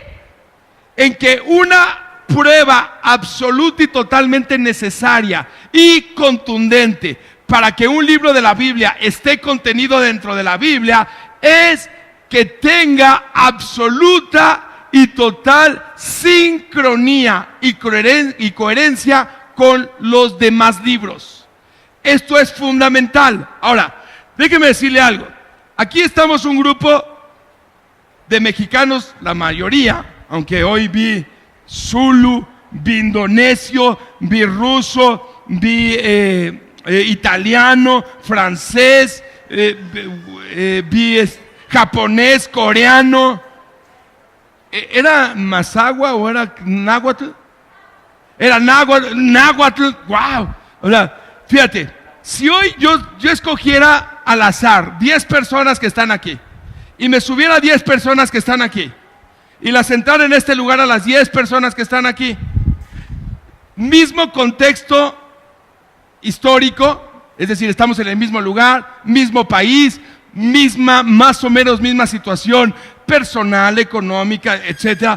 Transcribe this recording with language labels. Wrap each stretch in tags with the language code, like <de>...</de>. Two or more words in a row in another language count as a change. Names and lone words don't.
<es>En que una prueba absoluta y totalmente necesaria y contundente para que un libro de la Biblia esté contenido dentro de la Biblia es que tenga absoluta y total sincronía y coherencia con los demás libros. Esto es fundamental. Ahora, déjeme decirle algo. Aquí estamos un grupo de mexicanos, la mayoría, aunque hoy vi Zulu, vi indonesio, vi ruso, vi italiano, francés, vi japonés, coreano. ¿Era Mazahua o era náhuatl? Era náhuatl, wow. O sea, fíjate, si hoy yo escogiera al azar 10 personas que están aquí y me subiera a 10 personas que están aquí y las sentara en este lugar a las 10 personas que están aquí, mismo contexto histórico, es decir, estamos en el mismo lugar, mismo país, más o menos misma situación personal, económica, etcétera.</es>